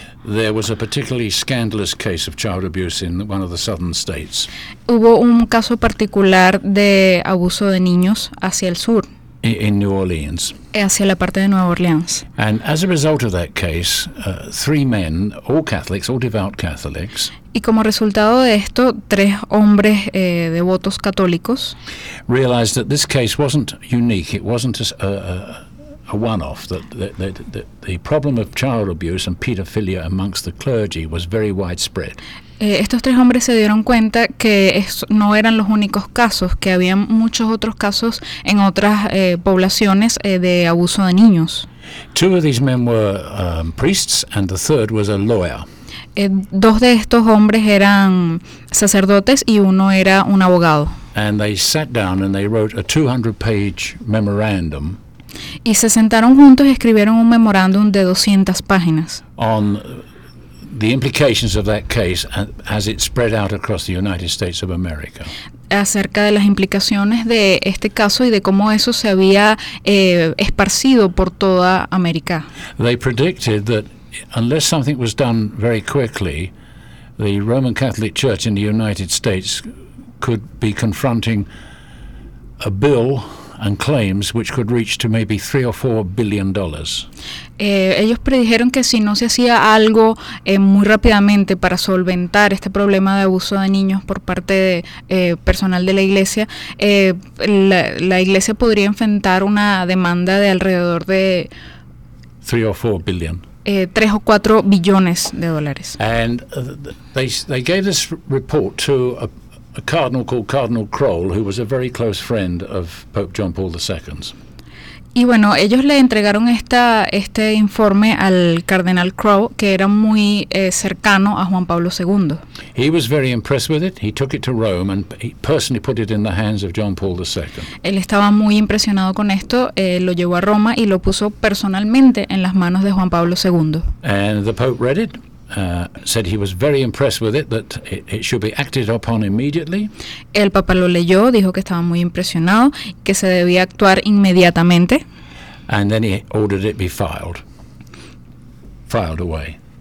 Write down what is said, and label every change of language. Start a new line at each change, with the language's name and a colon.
English: There was a particularly scandalous case of child abuse in one of the southern states.
Spanish: Hubo un caso particular de abuso de niños hacia el sur.
English: In New Orleans.
Spanish: Hacia la parte de Nueva Orleans.
English: And as a result of that case, three men, all Catholics, all devout Catholics.
Spanish: Y como resultado de esto, tres hombres devotos católicos.
English: Realized that this case wasn't unique. It wasn't a one-off, that the problem of child abuse and pedophilia amongst the clergy was very widespread.
Spanish: Estos tres hombres se dieron cuenta que no eran los únicos casos, que había muchos otros casos en otras poblaciones de abuso de niños.
English: Two of these men were priests and the third was a lawyer.
Spanish: Dos de estos hombres eran sacerdotes y uno era un abogado.
English: And they sat down and they wrote a 200-page memorandum.
Spanish: Y se sentaron juntos y escribieron un memorándum de 200 páginas.
English: On the implications of that case as it spread out across the United States of America.
Spanish: Acerca de las implicaciones de este caso y de cómo eso se había esparcido por toda América.
English: They predicted that unless something was done very quickly, the Roman Catholic Church in the United States could be confronting a bill and claims which could reach to maybe $3 or $4 billion.
Spanish: Ellos predijeron que si no se hacía algo muy rápidamente para solventar este problema de abuso de niños por parte de personal de la iglesia, la iglesia podría enfrentar una demanda de alrededor de
English: $3 or $4 billion. $3 or $4 billion. And they gave this report to a cardinal called Cardinal Kroll, who was a very close friend of Pope John Paul II's.
Spanish: Y bueno, ellos le entregaron este informe al Cardenal Kroll, que era muy cercano a Juan Pablo II.
English: He was very impressed with it. He took it to Rome and he personally put it in the hands of John Paul II.
Spanish: Él estaba muy impresionado con esto, lo llevó a Roma y lo puso personalmente en las manos de Juan Pablo II.
English: And the Pope read it. Said he was very impressed with it, that it should be acted upon immediately.
Spanish: El Papa lo leyó, dijo que estaba muy impresionado, que se debía actuar inmediatamente.
English: And then he ordered it be filed away.